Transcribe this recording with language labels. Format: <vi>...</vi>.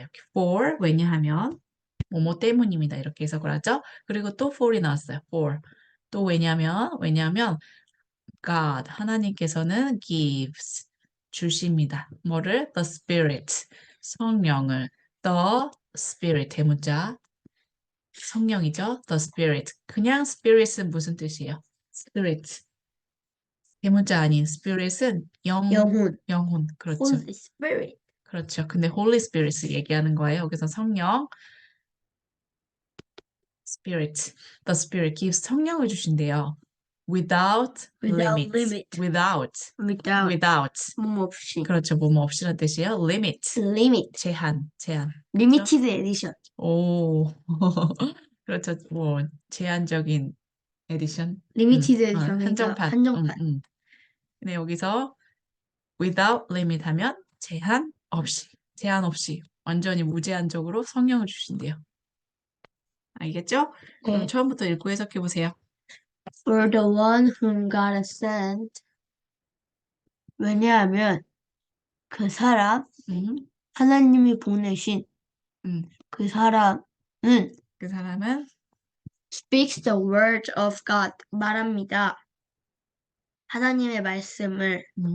<ko>이렇게 for 왜냐하면 뭐뭐 때문입니다. 이렇게 해석을 하죠. 그리고 또 for이 나왔어요. for 또 왜냐하면 God 하나님께서는 gives 주십니다. 뭐를?</ko> <en>The Spirit 성령을 the Spirit</en> <ko>대문자 성령이죠.</ko> <en>The Spirit</en> <ko>그냥 Spirit은 무슨 뜻이에요? Spirit 대문자 아닌 Spirit은 영혼 그렇죠.</ko> <en>Holy Spirit.</en> <ko>그렇죠. 근데 Holy Spirit 얘기하는 거예요. 여기서 성령</ko> <en>Spirit. The Spirit gives</en> <ko>성령을 주신대요.</ko> <en>Without Without limits. limit. Without. Without. Without.</en> <ko>뭐 없이. 그렇죠. 뭐뭐 없이란 뜻이에요. Limit.</ko> <en>Limit.</en> <ko>제한.</ko> <en>Limited edition.</en> <ko>오. 그렇죠. 뭐 제한적인 에디션.</ko> <en>Limited edition.</en> <ko>한정판. 한정판. 근데 여기서</ko> <en>without limit</en> <ko>하면 제한 없이 완전히 무제한적으로 성령을 주신대요. 알겠죠? 그럼 네. 처음부터 읽고 해석해 보세요.</ko> <en>For the one whom God has sent.</en> <ko>왜냐하면 그 사람, 하나님이 보내신 그 사람은 그 사람은</ko> <en>speaks the word of God.</en> <ko>말합니다. 하나님의 말씀을.</ko>